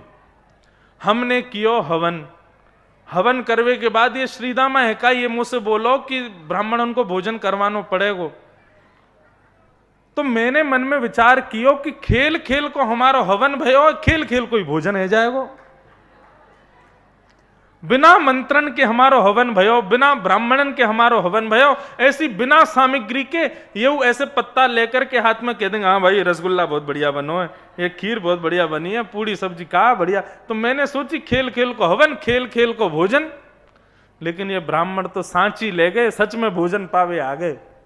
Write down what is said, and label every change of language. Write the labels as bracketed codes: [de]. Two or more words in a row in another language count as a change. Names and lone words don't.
[bra] हमने कियो हवन, हवन करवे के बाद ये श्रीदामा है का ये मुझसे बोलो कि ब्राह्मण उनको भोजन करवानो पड़ेगा। तो मैंने मन में विचार कियो कि खेल खेल को हमारा हवन भयो, खेल खेल को ही भोजन है जाएगो। बिना मंत्रण के हमारो हवन भयो, बिना ब्राह्मणन के हमारो हवन भयो, ऐसी बिना सामग्री के ये ऐसे पत्ता लेकर के हाथ में कह देंगे हाँ भाई रसगुल्ला बहुत बढ़िया बनो है, ये खीर बहुत बढ़िया बनी है, पूरी सब्जी का बढ़िया। तो मैंने सोची खेल खेल को हवन, खेल खेल को भोजन। लेकिन ये ब्राह्मण तो सांची ले गए, सच में भोजन पावे आ गए।